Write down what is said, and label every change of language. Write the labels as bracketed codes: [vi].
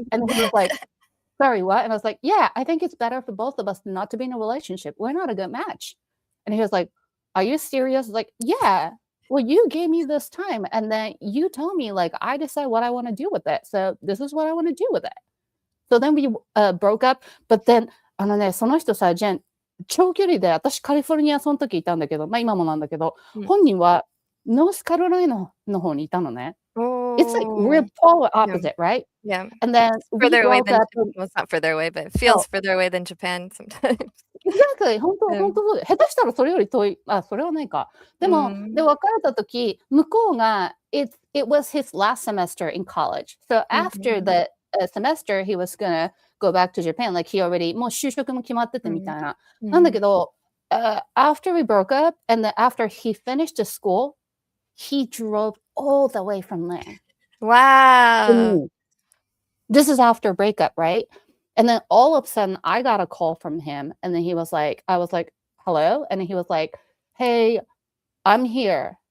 [en] And he was like, sorry, what? And I was like, yeah, I think it's better for both of us not to be in a relationship. We're not a good match. And he was like, are you serious? I was like, yeah. Well, you gave me this time. And then you told me, like, I decide what I want to do with it. So this is what I want to do with it. So then we broke up. But then, [ja] その人さ、ジェン、長距離で、私カリフォルニアその時いたんだけど、まあ今もなんだけど、本人はノースカロライナの方にいたのね。 [en] It's like we're polar opposite, right? Yeah. And then further away than, well, it's not further away, but it feels further away than Japan sometimes. Exactly. [ja] 本当そうで。下手したらそれより遠い。それはないか。でも、で、別れた時、向こうが、 [en] it was his last semester in college. So after the semester, he was gonna go back to Japan. Like, he already, [ja] もう就職も決まっててみたいな。なんだけど、 [en] after we broke up, and then after he finished the school, he drove all the way from there. Wow. This is after breakup, right? And then all of a sudden, I got a call from him. And then he was like, I was like, hello? And he was like, hey, I'm here.